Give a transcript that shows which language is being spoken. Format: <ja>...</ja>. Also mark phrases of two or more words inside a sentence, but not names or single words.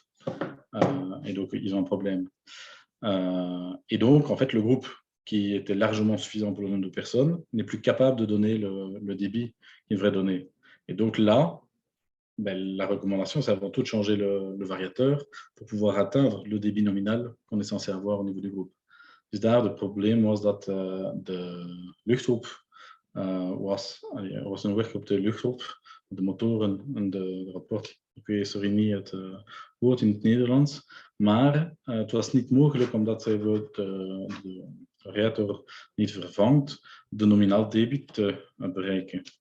<fr>Et donc, ils ont un problème. Et donc, en fait, le groupe qui était largement suffisant pour le nombre de personnes n'est plus capable de donner le débit qu'il devrait donner. Et donc là, la recommandation, c'est avant tout de changer le variateur pour pouvoir atteindre le débit nominal qu'on est censé avoir au niveau du groupe.</fr> <nl>Dus daar het probleem was dat de luchtroep er was een weg op de luchtroep, de motoren en de rapport. Ik weet sorry niet het woord in het Nederlands, maar het was niet mogelijk omdat de variator niet vervangt de nominaal debit te bereiken.</nl>